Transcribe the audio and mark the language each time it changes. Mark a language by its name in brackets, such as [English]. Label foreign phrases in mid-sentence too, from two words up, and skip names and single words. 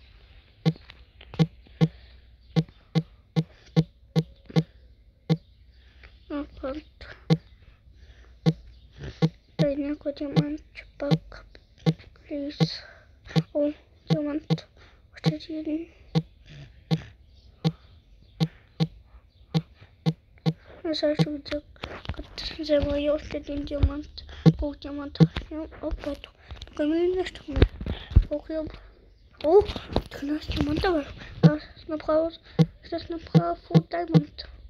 [Russian] Брат. Дай някой диамант пак. Плиз. О, диамант. Още один. Я сразу взял, взял я один диамант, полдиаманта, опять. Камень что мы покрыл. О, 13 диамантов, а направо, сейчас направо [English] full diamond.